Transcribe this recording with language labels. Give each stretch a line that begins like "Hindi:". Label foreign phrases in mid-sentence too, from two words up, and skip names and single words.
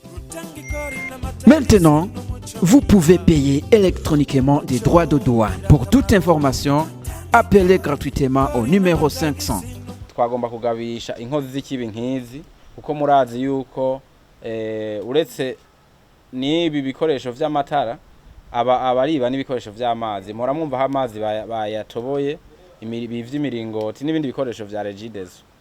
French: Maintenant, vous pouvez payer électroniquement des droits de douane. Pour toute information, appelez gratuitement au numéro 500.
Rundi: Twagomba kugabisha inkozi z'ikibi nkizi uko murazi yuko uretse nibi bikoresho vy'amatara abariba n'ibikoresho vy'amazi mura mwumva amazi bayatoboye ivy'imiringoti n'ibindi bikoresho vya Regideso.